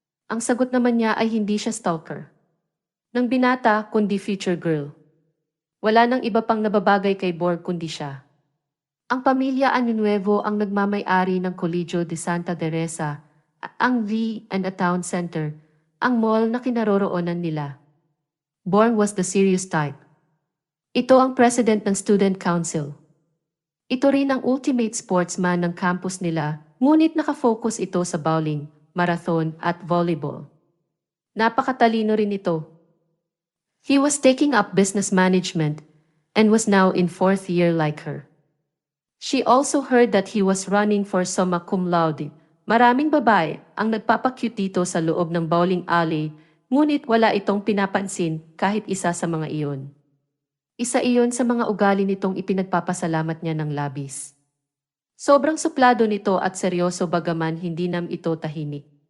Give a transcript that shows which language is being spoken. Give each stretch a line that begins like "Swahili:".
Filipino: Ang sagot naman niya ay hindi siya stalker. Nang binata kundi future girl. Wala nang iba pang nababagay kay Borg kundi siya. Ang pamilya Ano Nuevo ang nagmamay-ari ng Colegio de Santa Teresa, ang V and a town center, ang mall na kinaroroonan nila.
English: Borg was the serious type.
Filipino: Ito ang president ng student council. Ito rin ang ultimate sportsman ng campus nila, ngunit nakafocus ito sa bowling, marathon at volleyball. Napakatalino rin ito.
English: He was taking up business management and was now in 4th year like her. She also heard that he was running for summa cum laude.
Filipino: Maraming babae ang nagpapakyut dito sa loob ng bowling alley, ngunit wala itong pinapansin kahit isa sa mga iyon. Isa iyon sa mga ugali nitong ipinagpapasalamat niya ng labis. Sobrang suplado nito at seryoso bagaman hindi nam ito tahimik.